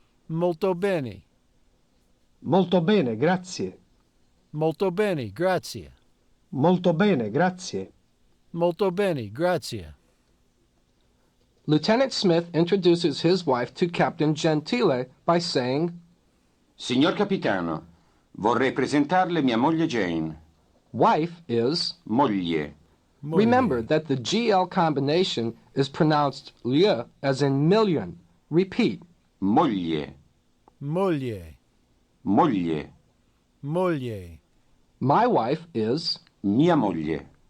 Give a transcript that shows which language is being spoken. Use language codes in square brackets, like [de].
[it] Molto bene. Molto bene, grazie. Molto bene, grazie. Molto bene, grazie. Molto bene, grazie. [en] Lieutenant Smith introduces his wife to Captain Gentile by saying, [it] Signor capitano, vorrei presentarle mia moglie Jane. [en] wife is, [it] Moglie. Moglie. [en] remember that the GL combination is pronounced lieu as in million. Repeat. [it] Moglie. Moglie. Moglie. Moglie. [en] My wife is, [it] Mia moglie.